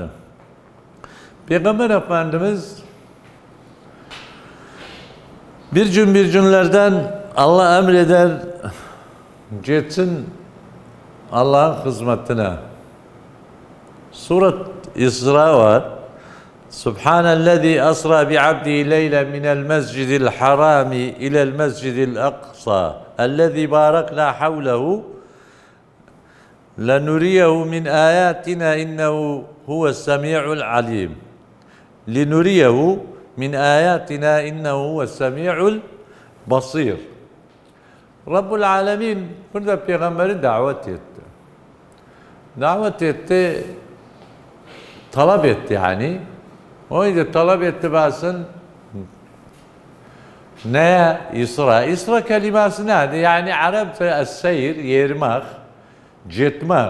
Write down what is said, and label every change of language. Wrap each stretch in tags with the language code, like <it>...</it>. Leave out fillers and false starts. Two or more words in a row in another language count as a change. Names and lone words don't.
<tr>Peygamber Efendimiz bir günlerden Allah emreder, gitsin Allah'ın hizmetine. Surat İsra var.</tr> <ar>سبحان الذي أسرى بعبده ليلا من المسجد الحرام إلى المسجد الأقصى الذي باركنا حوله لنريه من آياتنا إنه هو السميع العليم لنريه من آياتنا إنه هو السميع البصير.</ar> <tr>Rabbul Alemin burada peygamberi davet etti. Davet etti, talep etti yani. O yüzden talep etti basın. Neye? İsra. İsra kelimesi neydi? Yani Arapça es-seyir, yermek, gitmek.</tr>